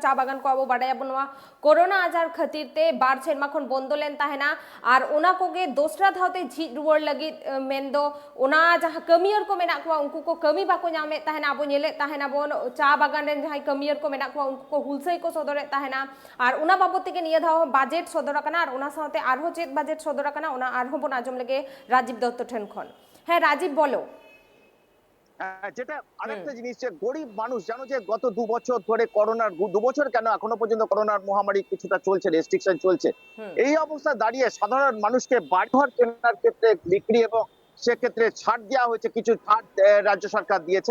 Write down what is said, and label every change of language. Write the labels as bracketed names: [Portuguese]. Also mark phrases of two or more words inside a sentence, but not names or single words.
[Santali] ᱪᱟ ᱵᱟᱜᱟन ᱠᱚ ᱟᱵᱚ ᱵᱟᱰᱟᱭᱟᱵᱚᱱ ᱱᱚᱣᱟ ᱠᱳᱨᱳᱱᱟ ᱟᱡᱟᱨ ᱠᱷᱟᱹᱛᱤᱨ ᱛᱮ 2 ᱥᱮᱨᱢᱟ ᱠᱷᱚᱱ ᱵᱚᱱᱫᱚ ᱞᱮᱱ ᱛᱟᱦᱮᱱᱟ ᱟᱨ ᱚᱱᱟ ᱠᱚᱜᱮ ᱫᱚᱥᱨᱟ ᱫᱷᱟᱣᱛᱮ ᱡᱷᱤᱡ ᱨᱩᱣᱟᱹᱲ ᱞᱟᱹᱜᱤᱫ ᱢᱮᱱᱫᱚ ᱚᱱᱟ ᱡᱟᱦᱟᱸ ᱠᱟᱹᱢᱤᱭᱟᱹᱨ ᱠᱚ ᱢᱮᱱᱟᱜ ᱠᱚᱣᱟ ᱩᱱᱠᱩ ᱠᱚ ᱠᱟᱹᱢᱤ ᱵᱟᱠᱚ ᱧᱟᱢᱮᱫ ᱛᱟᱦᱮᱱᱟ ᱟᱵᱚ ᱧᱮᱞᱮᱫ ᱛᱟᱦᱮᱱᱟᱵᱚᱱ ᱪᱟ ᱵᱟᱜᱟᱱ ᱨᱮᱱ ᱡᱟᱦᱟᱸᱭ ᱠᱟᱹᱢᱤᱭᱟᱹᱨ ᱠᱚ ᱢᱮᱱᱟᱜ ᱠᱚᱣᱟ ᱩᱱᱠᱩ ᱠᱚ ᱦᱩᱞᱥᱟᱹᱭ ᱠᱚ ᱥᱚᱫᱚᱨᱮᱫ ᱛᱟᱦᱮᱱᱟ ᱟᱨ ᱚᱱᱟ ᱵᱟᱵᱚᱫ ᱛᱮᱜᱮ ᱱᱤᱭᱟᱹ ᱫᱷᱟᱣ ᱵᱟᱡᱮᱴ ᱥᱚᱫᱚᱨ ᱟᱠᱟᱱᱟ ᱟᱨ ᱚᱱᱟ ᱥᱟᱶᱛᱮ ᱟᱨᱦᱚᱸ ᱪᱮᱫ ᱵᱟᱡᱮᱴ ᱥᱚᱫᱚᱨ ᱟᱠᱟᱱᱟ ᱚᱱᱟ ᱟᱨᱦᱚᱸ ᱵᱚᱱ ᱟᱸᱡᱚᱢ ᱞᱮᱜᱮ রাজীব দত্ত ঠেন খন। [Bangla] হ্যাঁ রাজীব বলো। যেটা আরেকটা জিনিস যে গরিব মানুষ জানো যে গত 2 বছর ধরে করোনার 2 বছর কেন এখনো পর্যন্ত করোনার মহামারী কিছুটা চলছে, রেস্ট্রিকশন চলছে। এই অবস্থা দাঁড়িয়ে সাধারণ মানুষকে বাড়িঘর কেনার ক্ষেত্রে বিক্রি এবং সেক্ষেত্রে ছাড় দেওয়া হয়েছে, কিছু ছাড় রাজ্য সরকার দিয়েছেন।